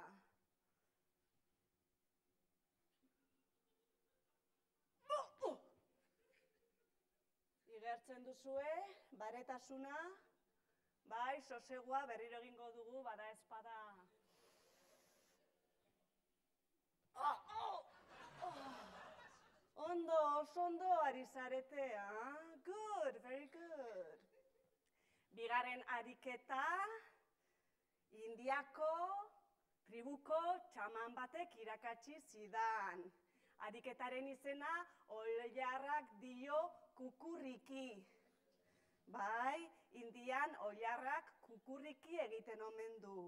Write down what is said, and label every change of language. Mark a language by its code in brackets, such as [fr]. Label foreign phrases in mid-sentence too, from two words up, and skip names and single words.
[eu] Igertzen duzue, baretasuna, bai, sosegua berriro egingo dugu, bada espada. Ondo, oso ondo ari zarete, [en] Good, very good. [eu] Bigarren ariketa, Indiako tribuko txaman batek irakatsi zidan. Ariketaren izena, oilarrak dio kukurriki. Bai, Indian oilarrak kukurriki egiten omen du.